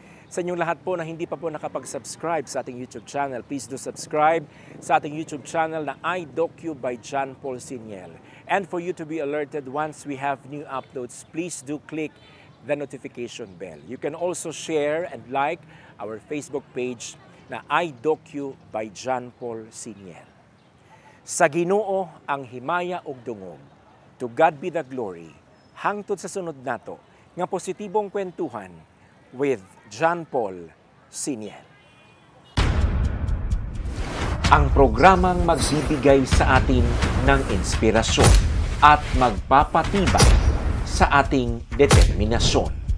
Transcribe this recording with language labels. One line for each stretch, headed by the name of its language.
Filipino: Sa inyong lahat po na hindi pa po nakapag-subscribe sa ating YouTube channel,
English: please do subscribe
Filipino: sa ating YouTube channel na iDocu by John Paul Siniel.
English: And for you to be alerted once we have new uploads, please do click the notification bell. You can also share and like our Facebook page na iDocu by John Paul Siniel.
Cebuano: Sa Ginoo ang himaya ug dungog.
English: To God be the glory.
Cebuano: Hangtod sa sunod nato nga positibong kwentuhan with John Paul Siniel.
Filipino: Ang programang magbibigay sa atin ng inspirasyon at magpapatibay sa ating determinasyon.